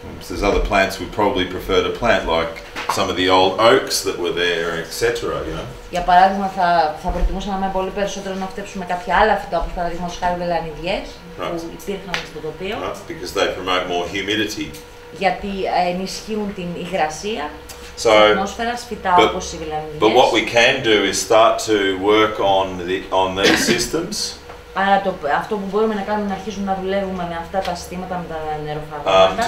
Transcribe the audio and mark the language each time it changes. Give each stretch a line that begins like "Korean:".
English: There's other plants we probably prefer to plant, like some of the old oaks that were there, etc. You know.
Greek: Για παράδειγμα, θα προτιμούσαμε πολύ περισσότερο να φυτέψουμε κάποια άλλα φυτά, όπως παραδείγματος χάρη βελανιδιές, που υπήρχαν στο τοπίο.
English: Because they promote more humidity.
Greek: Γιατί ενισχύουν την υγρασία της
English: So,
Greek: ατμόσφαιρας, φυτά όπως οι βελανιδιές.
English: but what we can do is start to work on these systems.
Greek: Άρα αυτό που μπορούμε να κάνουμε είναι να αρχίσουμε να δουλεύουμε με αυτά τα συστήματα, με τα νεροφαγώματα.